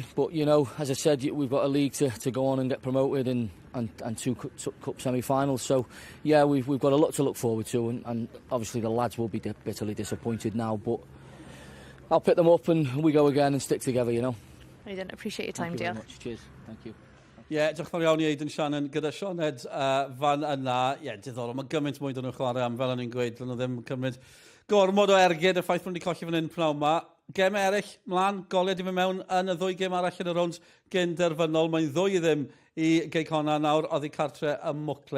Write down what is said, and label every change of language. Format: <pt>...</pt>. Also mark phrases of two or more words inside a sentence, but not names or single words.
<en>But as I said, we've got a league to go on and get promoted, and 2 cup semi-finals. So yeah, we've got a lot to look forward to, and obviously the lads will be bitterly disappointed now, but I'll pick them up and we go again and stick together. I didn't appreciate your time, dear. Cheers. Thank you.</en> <cy>Ie, diolch yn iawn i Aidan Shannon gyda Sioned fan yna. Ie, diddorol, mae gymaint mwy dyn nhw'n chwarae am, fel o'n i'n gweud, dyn nhw ddim cymryd gormod o ergyd y ffaith bod nhw wedi colli fan hyn pnawn yma. Gem eraill, mlaen, goliad i fe mewn yn y 2 gem arall yn y rownd gyn-derfynol. Mae'n 2 ddim i Geic honna nawr, oddi cartre y Mwcle.</cy>